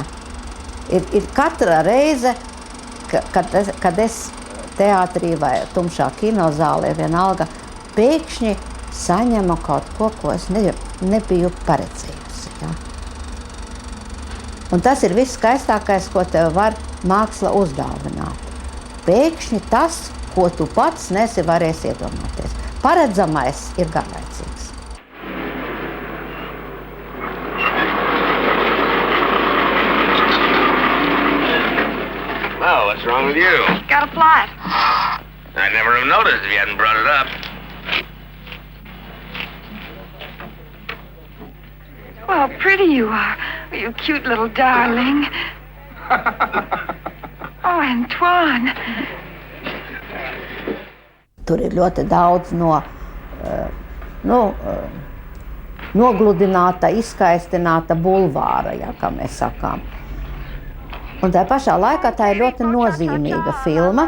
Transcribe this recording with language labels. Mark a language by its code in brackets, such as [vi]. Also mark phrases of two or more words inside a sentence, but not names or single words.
[lv] Ir katra reize, kad es teātrī vai tumšā kinozālē vienalga pēkšņi saņemu kaut ko, ko es nebiju paredzējusi, jā. Un tas ir viss skaistākais, ko tev var māksla uzdāvināt. Pēkšņi tas, ko tu pats nesi varējis iedomāties. Paredzamais ir garlaicīgs. [en] Well, what's wrong with you? Got a flat. I'd never have noticed if you hadn't brought it up. Well, pretty you are. You cute little darling. Oh, Antoine. [lv] Tur ir ļoti daudz nogludināta, izskaistināta bulvāra, jā, kā mēs sakām. Un tā pašā laikā tā ir ļoti nozīmīga filma.